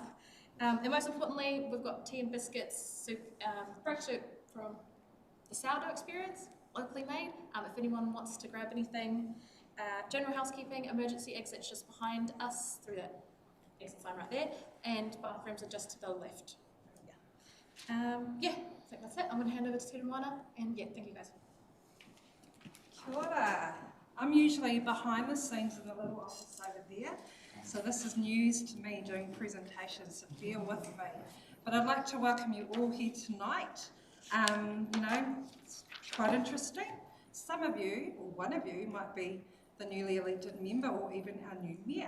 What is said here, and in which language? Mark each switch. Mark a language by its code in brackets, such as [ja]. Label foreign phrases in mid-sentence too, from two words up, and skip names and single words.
[en] And most importantly, we've got tea and biscuits, soup, fresh soup from the sourdough experience, locally made. If anyone wants to grab anything, general housekeeping, emergency exits just behind us through that exit sign right there, and bathrooms are just to the left. I think that's it. I'm going to hand over to Tere Moana, and thank you guys. [mi] Kia ora. [en] I'm usually behind the scenes in the little office over there, so this is news to me doing presentations, so bear with me. But I'd like to welcome you all here tonight. It's quite interesting. Some of you, or one of you, might be the newly elected member or even our new mayor.